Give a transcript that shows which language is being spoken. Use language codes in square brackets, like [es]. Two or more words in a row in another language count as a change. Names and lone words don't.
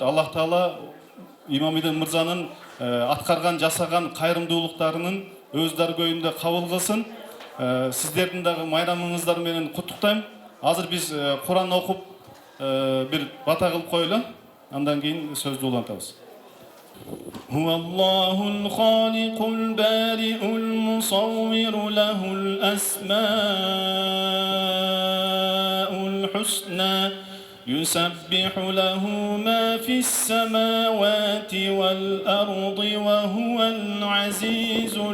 [ky] Аллах Таала Имамидин мырзанын аткарган, жасаган кайрымдуулуктарынын өз даргөйүндө кабыл кылсын. Сиздердин дагы майрамыңыздар менен куттуктайм. Азыр биз Куран окуп бир бата кылып коелу. Андан кийин сөздү улантабыз. [ar] هو الله الخالق البارئ المصور له الأسماء الحسنى يسبح له ما في السماوات والأرض وهو العزيز